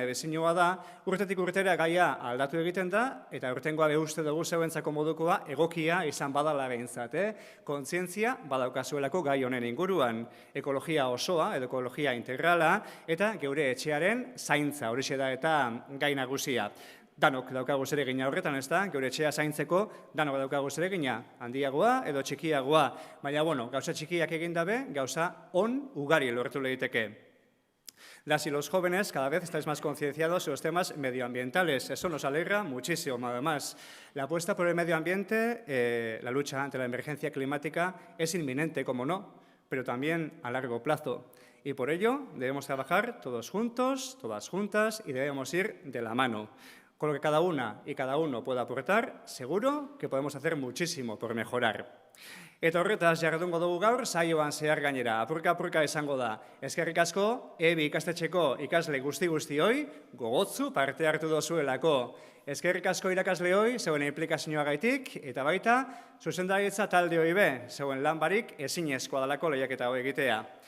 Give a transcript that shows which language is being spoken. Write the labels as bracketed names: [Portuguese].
[Basque] edizioa da, urtetik urtera gaia aldatu egiten da, eta aurtengoa uste dugu zeuentzako modukoa egokia izan badala behintzat, Kontzientzia badaukazuelako gai honen inguruan, ekologia osoa, edo ekologia integrala, eta geure etxearen zaintza, horixe da eta gai nagusia. Danok daukagu zeregina horretan, ez da, geure etxea zaintzeko, danok daukagu zeregina, handiagoa edo txikiagoa, baina, gauza txikiak egin dabe, gauza ugari lortu lehiteke. [Spanish] Las y los jóvenes cada vez estáis más concienciados en los temas medioambientales. Eso nos alegra muchísimo, además. La apuesta por el medio ambiente, la lucha ante la emergencia climática, es inminente, como no, pero también a largo plazo. Y por ello debemos trabajar todos juntos, todas juntas, y debemos ir de la mano. Con lo que cada una y cada uno pueda aportar, seguro que podemos hacer muchísimo por mejorar. [Basque] Eta horretaz jardungo dugu gaur, saioan zehar gainera, apurka izango da. Eskerrik asko, EBI ikastetxeko ikasle guzti-guztioi, gogotzu parte hartu dozuelako. Eskerrik asko irakasleoi, zeuen implikazioagaitik, eta baita, zuzendaritza taldeoi be, zeuen lan barik ezinezkoa dalako lehiaketa hau egitea.